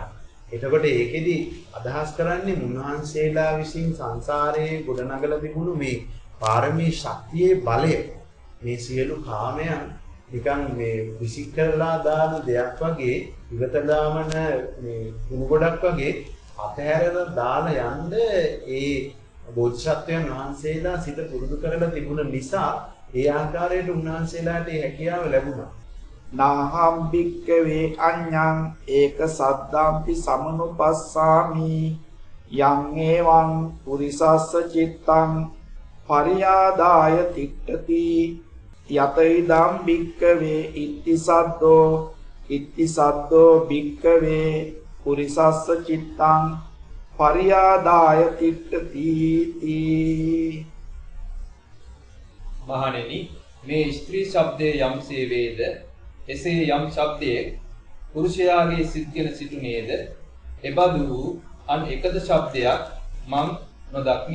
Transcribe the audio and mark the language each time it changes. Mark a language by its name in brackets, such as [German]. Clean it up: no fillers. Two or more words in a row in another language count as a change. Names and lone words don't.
[Sinhala] එතකොට ඒකෙදි අදහස් කරන්නේ මුන්වහන්සේලා විසින් සංසාරයේ ගොඩනගලා තිබුණු මේ පාරමී ශක්තියේ බලය මේ සියලු කාමයන් නිකන් මේ විසික් කරලා දාන දෙයක් වගේ ඉවතලාමන මේ කුණු ගොඩක් වගේ අතහැරලා දාලා යන්න ඒ බෝධිසත්වයන් වහන්සේලා සිත පුරුදු කරලා තිබුණ නිසා ඒ ආකාරයට උන්වහන්සේලාට ඒ හැකියාව ලැබුණා. [Pali] නාහම් භික්කවේ අඤ්ඤං ඒක සද්දාම්පි සමනුපස්සාමි යං ඒවං පුරිසස්ස චිත්තං පරියාදාය තිට්ඨති යතයිදම් භික්කවේ ඉත්ති සද්දෝ භික්කවේ පුරිසස්ස චිත්තං පරියාදාය තිට්ඨති. [Sinhala] මහණෙනි මේ ස්ත්‍රී ශබ්දයේ යම්සේ වේද එසේ යම් ශබ්දයේ පුරුෂයාගේ සිත්ගෙන සිටුනේද එබඳු වූ අන් එකද ශබ්දයක් මම නොදක්මි.